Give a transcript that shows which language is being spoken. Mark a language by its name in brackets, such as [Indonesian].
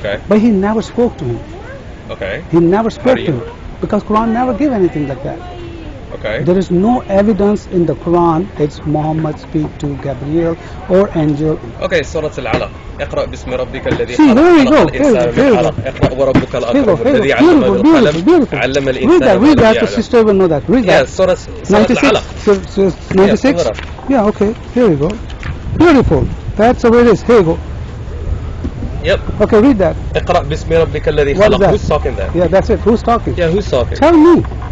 [English] But he never spoke to him. Okay. He never spoke to him because Quran never give anything like that. Okay. There is no evidence in the Quran it's Muhammad speak to Gabriel or angel. Okay, Surah Al-Alaq. [Arabic] اقرأ باسم ربك الذي خلق خلق الإنسان من علق اقرأ وربك الأكرم الذي علم بالقلم علم الإنسان [English] Read that. The sister will know that. Read that. Yeah, Surah Al-Alaq. 96? Yeah, okay. Here we go. Beautiful. That's the way it is. Here you go. Yep. Okay, read that. [Arabic] اقرأ باسم ربك الذي [English] What is [Arabic] خلق. [English] that? Who's talking there? Yeah, that's it. Who's talking? Yeah, who's talking? Tell me.